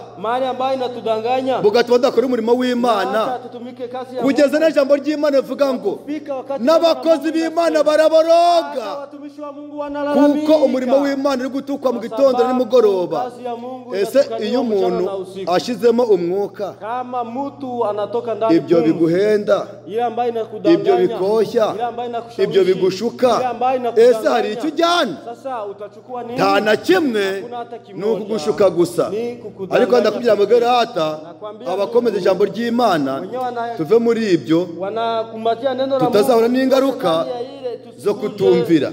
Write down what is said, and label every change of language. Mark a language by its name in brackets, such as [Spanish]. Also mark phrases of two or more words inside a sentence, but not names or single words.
[Swahili] mali ambayo inatudanganya [Kinyarwanda] bugatuma tudakora umurimo w'Imana, kugeza n'ijambo ry'Imana rivuga ngo n'abakozi b'Imana baraboroga, kuko umurimo w'Imana uri gutukwa mu gitondo na nimugoroba. Ese iyo umuntu ashizemo umwuka, [Swahili] kama mtu anatoka ndani, [Kinyarwanda] ibyo biguhenda, ibyo bikoshya, ibyo bigushuka, ese hari icyo ujyana? Nta na kimwe, ni ukugushuka gusa. Ariko ndakubwira ngo rata, abakomeza ijambo ry'Imana tuve muri ibyo, tutazahura n'ingaruka zo kutumvira.